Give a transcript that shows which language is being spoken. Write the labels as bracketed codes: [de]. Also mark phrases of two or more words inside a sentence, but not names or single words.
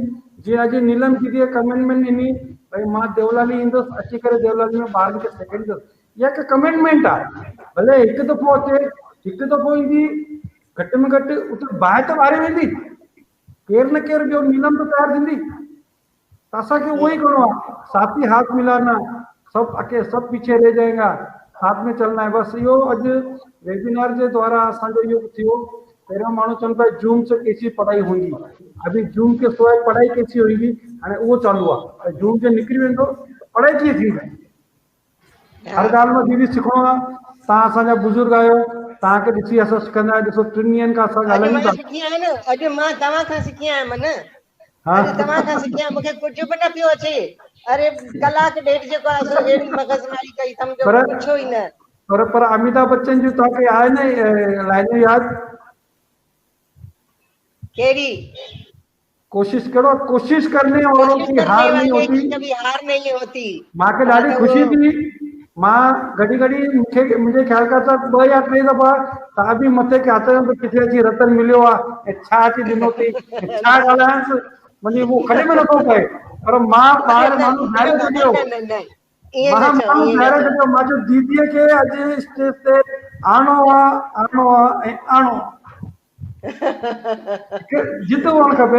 [sd] जीअं अॼु नीलम दीदीअ कमेंटमेंट ॾिनी, भई मां देवलाली ईंदुसि, अची करे देवलाली में ॿारनि खे सेखारींदुसि। इहा हिकु कमेंटमेंट आहे, भले हिकु दफ़ो अचे, हिकु दफ़ो ईंदी, घटि में घटि उते बाहि त ॿारे वेंदी, केरु न केरु ॿियो नीलम त तयारु थींदी। त असांखे उहो ई करिणो आहे, [hi] साथी हाथ मिलाना, सब पीछे रह जाएगा, साथ में चलना है। [sd] बस इहो अॼु वेबिनार जे द्वारा असांजो इहो थियो। पहिरियों माण्हू चवनि पिया [hi] जूम से कैसी पढ़ाई होगी, अभी जूम के सवाइ पढ़ाई कैसी होगी, [sd] हाणे उहो चालू आहे। जूम से निकिरी वेंदो पढ़ाई कीअं थींदी। हर ॻाल्हि में दीदी सिखणो आहे। तव्हां असांजा बुज़ुर्ग आहियो, तव्हांखे ॾिसी असां सिखंदा आहियूं। ॾिसो 3 ॾींहंनि खां असां ॻाल्हायूं था। अॼु मां तव्हां खां सिखी आहियां मन, अॼु तव्हां खां सिखी आहियां, मूंखे कुझु बि न पियो अचे। अरे कलाक ॾेढ जेको आहे सो अहिड़ी मगज़मारी कई, सम्झो पुछो ई न। पर अमिताभ बच्चन जी तव्हांखे आहे न लाइनूं यादि? कहिड़ी? [hi] कोशिश करने वालों की हार नहीं होती, कभी हार नहीं होती। [sd] मूंखे ॾाढी ख़ुशी थी। मां घड़ी मुंहिंजे ख्याल खां त 2 या 3 दफ़ा तव्हां बि मथे के हथ में किथे अची रतन मिलियो आहे, ऐं छा अची ॾिनो अथई, छा ॻाल्हायांसि, मुंहिंजी उहो खॾे में नथो पए। पर मां ॿाहिरि माण्हू ॿाहिरि छॾियो, मां चयो दीदीअ खे अॼु स्टेज ते आणो आहे ऐं आणो जित हुअणु खपे।